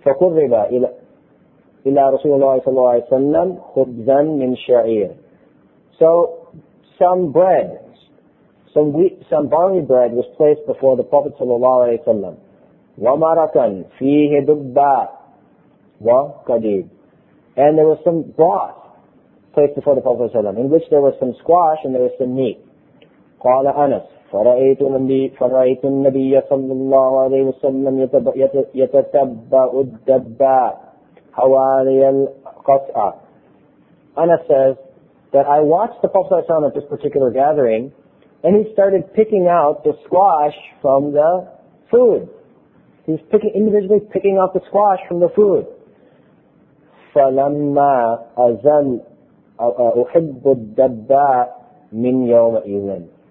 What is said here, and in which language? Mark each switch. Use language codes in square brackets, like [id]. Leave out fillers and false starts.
[ar] فقرب إلى رسول الله صلى الله عليه وسلم خبزا من شعير. [en] So some bread, some barley bread was placed before the Prophet sallallahu alaihi wasallam. [ar] ومرقا فيه دباء وقديد. [en] And there was some broth placed before the Prophet sallallahu alaihi wasallam, in which there was some squash and there was some meat. [ar] قال أنس فرأيت النبي صلى الله عليه وسلم يتتبع الدباء حوالي القطعة. [en] Anas says that I watched the Prophet ﷺ at this particular gathering, and he started picking out the squash from the food. He's individually picking out the squash from the food. [ar] فَلَمَّا أَزَلْ أُحِبُّ الدَّبَّاء مِنْ يَوْمَئِذٍ.